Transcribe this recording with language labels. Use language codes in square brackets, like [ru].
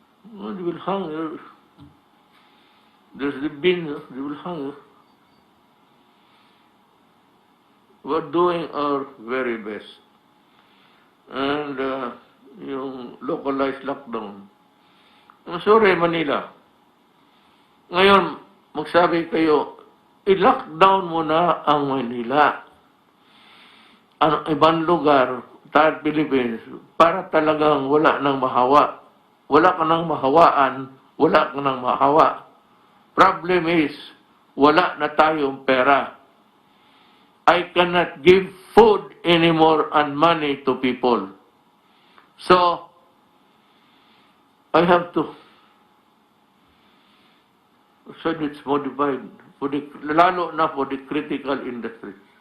[en] Well, they will hang you. There's the bin, they will hang you. We're doing our very best. And yung localized lockdown. I'm sorry, Manila. [tl] Ngayon, magsabi kayo, i-lockdown mo na ang Manila. Ang ibang lugar, tayo Philippines, para talagang wala nang mahawa. Wala ka nang mahawaan, wala ka nang mahawa. [en] Problem is, [tl] wala na tayong pera. [en] I cannot give food anymore and money to people. So, I have to, so it's modified, [tl] lalo na [en] for the critical industries.